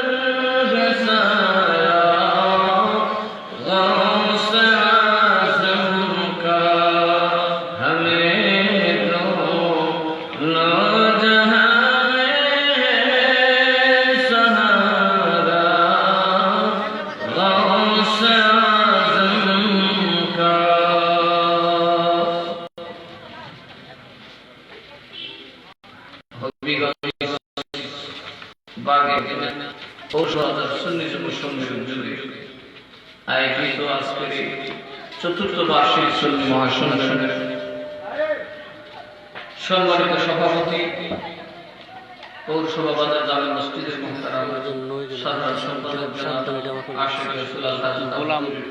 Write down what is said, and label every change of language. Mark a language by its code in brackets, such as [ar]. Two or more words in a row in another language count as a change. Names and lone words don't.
[ur] گزارا غوث اعظم کا ہمیں دو نوجہاں میں سہارا غوث اعظم کا [bn] বাগে ঔষধ সুন্নিত মুসলমান জুড়ে আয়োজিত আজকের এই চতুর্থ বার্ষিক সুন্নি মহাসমাবেশের সম্মানিত সভাপতি পৌরসভা বাজার জামে মসজিদের মুহতারাম সাধারণ সম্পাদক জনাব আশিক রাসূল গোলাম